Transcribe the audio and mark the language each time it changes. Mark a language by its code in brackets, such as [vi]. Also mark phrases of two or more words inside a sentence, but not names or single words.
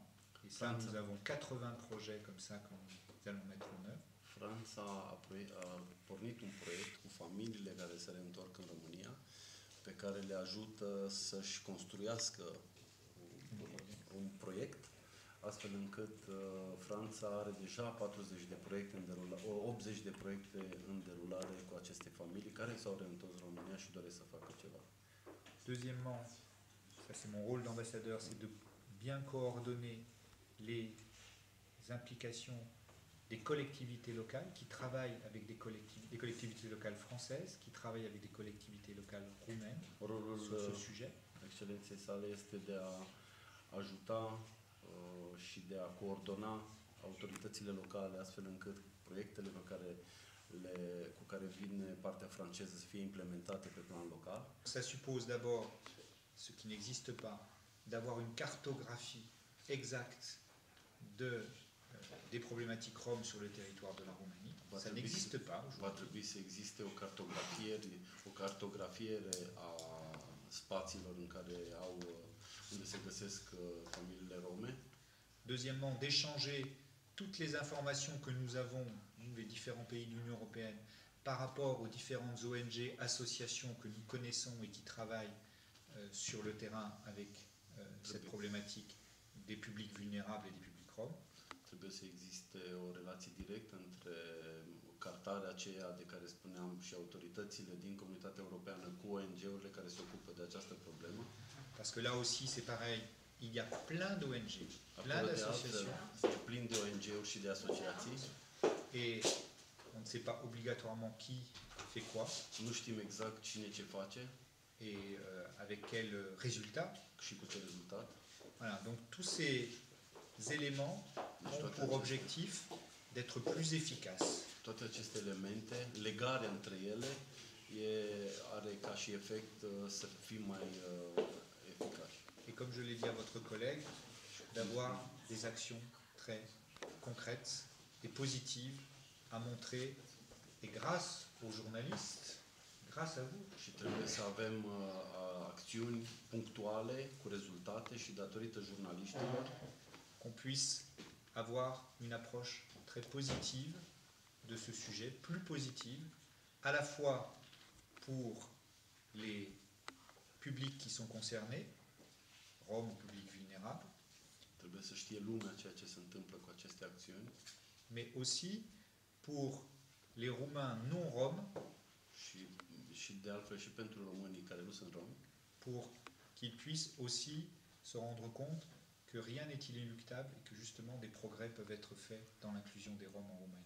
[fr] Et ça, nous avons 80 projets comme ça que nous allons mettre en œuvre. [ro] Franța a pornit un proiect cu familiile care se reîntorc în România, pe care le ajută să-și construiască un proiect, astfel încât Franța are deja 40 de proiecte în derulare, 80 de proiecte în derulare cu aceste familii care s-au reîntors în România și doresc să facă ceva. [fr] Deuxièmement, ça c'est mon rôle d'ambassadeur, c'est de bien coordonner les implications des collectivités locales qui travaillent avec des collectivités locales françaises, qui travaillent avec des collectivités locales roumaines sur ce sujet. [ro] Excelenței sale este de a ajuta și de a coordona autoritățile locale astfel încât proiectele cu care vine partea franceză să fie implementate pe plan local. [fr] Ça suppose d'abord, ce qui n'existe pas, d'avoir une cartographie exacte des problématiques roms sur le territoire de la Roumanie. Ça n'existe pas [ro] Va [fr] aujourd'hui. [ro] trebui să existe o cartografiere a spațiilor unde se găsesc familiile rome. [fr] Deuxièmement, d'échanger toutes les informations que nous avons, nous, les différents pays de l'Union européenne, par rapport aux différentes ONG, associations que nous connaissons et qui travaillent sur le terrain avec cette problématique des publics vulnérables et des publics roms. [ro] Trebuie să existe o relație directă între cartarea aceea de care spuneam și autoritățile din Comunitatea Europeană cu ONG-urile care se ocupă de această problemă. [fr] Parce que là aussi, c'est pareil, il y a plein d'ONG, plein d'associations, [ro] Este plin de ONG-uri și de asociații [fr] et on ne sait pas obligatoirement qui fait quoi, [ro] nu știm exact cine ce face [fr] et avec quel résultat. [ro] și cu ce rezultat. [fr] Voilà, donc tous ces éléments ont pour objectif d'être plus efficaces. [ro] Toate aceste elemente, legarea între ele, are ca și efect să fim mai eficaci. [fr] Et comme je l'ai dit à votre collègue, d'avoir des actions très concrètes et positives à montrer, et grâce aux journalistes, grâce à vous, [ro] Și trebuie să avem acțiuni punctuale, cu rezultate și datorită jurnaliștilor, [fr] qu'on puisse avoir une approche très positive de ce sujet, plus positive, à la fois pour les publics qui sont concernés, Roms ou publics vulnérables, [ro] trebuie să știe lumea ceea ce se întâmplă cu aceste acțiuni [fr] mais aussi pour les Roumains non roms, [ro] și de altfel și pentru românii care nu sunt romi, [fr] pour qu'ils puissent aussi se rendre compte que rien n'est inéluctable et que justement des progrès peuvent être faits dans l'inclusion des Roms en Roumanie.